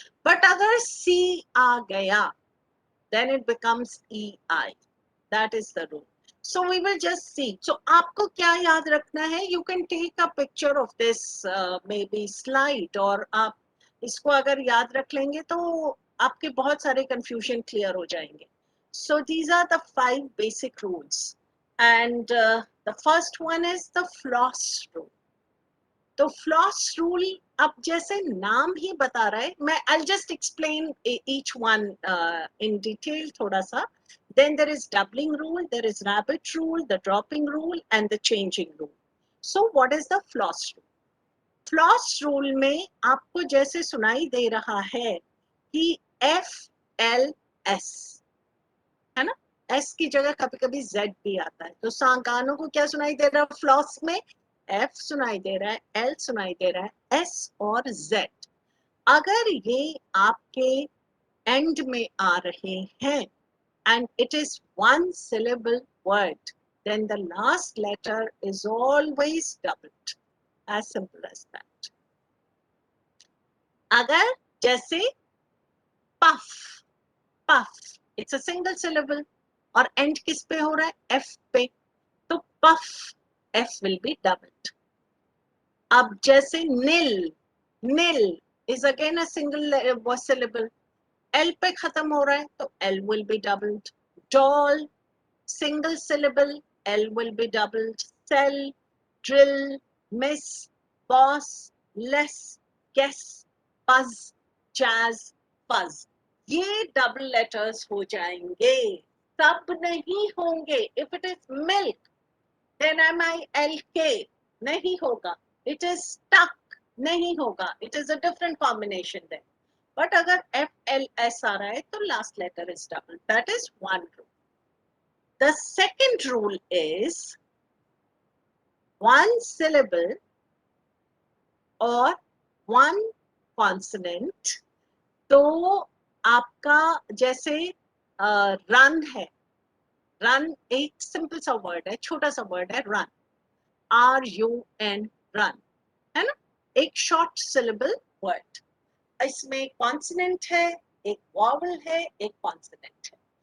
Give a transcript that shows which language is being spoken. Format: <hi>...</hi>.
<hi>But अगर सी आ गया</hi> <en>then it becomes EI. That is the rule. So we will just see.</en> <hi>So आपको क्या याद रखना है?</hi> <en>You can take a picture of this maybe slide</en> <hi>और आप इसको अगर याद रख लेंगे तो आपके बहुत सारे confusion clear हो जाएंगे.</hi> <en>So these are the 5 basic rules. And the first one is the floss rule.</en> <hi>तो फ्लॉस रूल अब जैसे नाम ही बता रहा है, मैं</hi> <en>I'll just explain each one in detail</en> <hi>थोड़ा सा.</hi> <en>Then there is doubling rule, there is rabbit rule, the dropping rule and the changing rule. So what is the floss rule?</en> <hi>Floss rule में आपको जैसे सुनाई दे रहा है कि FLS है ना, S की जगह कभी कभी Z भी आता है. तो गानों को क्या सुनाई दे रहा है फ्लॉस में? F सुनाई दे रहा है, L सुनाई दे रहा है, S और Z. अगर ये आपके एंड में आ रहे हैं</hi> <en>and it is one syllable word, then the last letter is always doubled. As simple as that.</en> <hi>अगर जैसे puff,</hi> <en>it's a single syllable</en> <hi>और end किस पे हो रहा है?</hi> <en>F पे. तो puff, F will be doubled.</en> <hi>अब जैसे</hi> <en>nil is again a single syllable. L</en> <hi>पे खत्म हो रहा है तो</hi> <en>L will be doubled. Doll, single syllable, L will be doubled. Sell, drill, miss, boss, less, guess, buzz, jazz, fuzz.</en> <hi>ये double letters हो जाएंगे, सब नहीं होंगे.</hi> <en>If it is milk, then MILK</en> <hi>नहीं होगा.</hi> <en>It is stuck</en> <hi>नहीं होगा.</hi> <en>It is a different combination then. But</en> <hi>अगर FLS आ रहा है तो</hi> <en>last letter is double. That is one rule. The second rule is one syllable or one consonant. तो आपका जैसे run है, run एक simple सा word है, छोटा सा word है run, RUN, run, है ना, एक short syllable word. इसमें consonant है, एक vowel है, एक consonant है.</en>